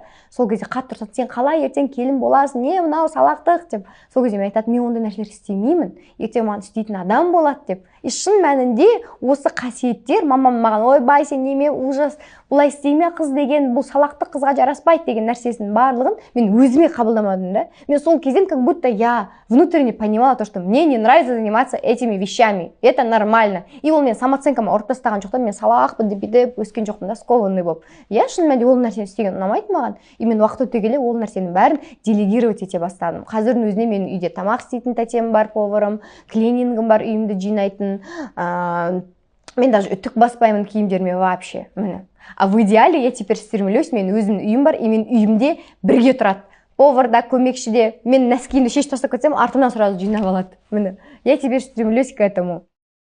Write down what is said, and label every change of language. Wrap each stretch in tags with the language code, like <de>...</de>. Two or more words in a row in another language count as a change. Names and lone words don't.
<kk>Сол кезде қатты ұрсатын, сен қалай ертең келін боласың, не мынау салақтық деп. Сол кезде мен айтатынмын, мен ондай нәрселер істемеймін, ертең маған істейтін адам болады деп. И шын мәнінде осы қасиеттер мамам маған, ойбай, сен неме ужас, бұлай істеме қыз деген, бұл салақтық қызға жараспайды деген нәрсесінің барлығын мен өзіме қабылдамадым да. Мен сол кезден</kk> <ru>как будто я внутренне понимала то, что мне не нравится заниматься этими вещами. Это нормально.</ru> <kk>И ол мен самооценкама ұрып тастаған жоқ та, мен салақпын деп бүйтіп өскен жоқпын да, скованный болып. Я шын мәнінде ол нәрсені істеген ұнамайды маған. И мен уақыт өте келе ол нәрсенің бәрін делегировать ете бастадым. Қазірдің өзіне менің үйде тамақ істейтін тәтем бар, поварым, клинингім бар, үйімді жинайтын. Мен даже үтік баспаймын киімдеріме вообще. Міне.</kk> <ru>А в идеале я теперь стремлюсь,</ru> <kk>мен өзімнің үйім бар, и мен үйімде бірге тұрады. Повар да, көмекші де. Мен носкиімді шешіп тастап кетсем, артымнан сразу жинап алады. Міне.</kk> <ru>Я теперь стремлюсь к этому.</ru>